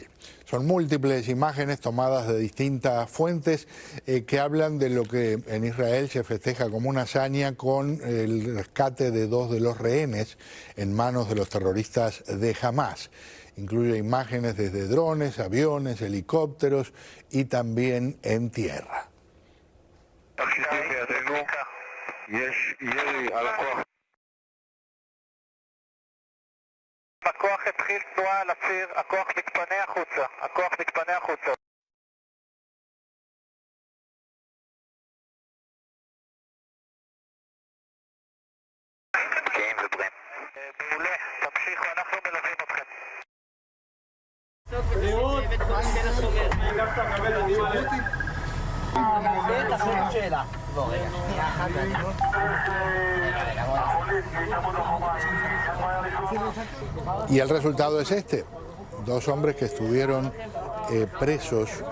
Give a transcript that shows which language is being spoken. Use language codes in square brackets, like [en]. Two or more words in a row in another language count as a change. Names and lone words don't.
[es] Son múltiples imágenes tomadas de distintas fuentes que hablan de lo que en Israel se festeja como una hazaña con el rescate de 2 de los rehenes en manos de los terroristas de Hamas. Incluye imágenes desde drones, aviones, helicópteros y también en tierra. [he] הכוח התחיל תנועה על הציר, הכוח מתפנה החוצה, הכוח מתפנה החוצה. כן, מדברים. מעולה, תמשיכו, אנחנו מלווים אתכם. [es] Y el resultado es este: 2 hombres que estuvieron presos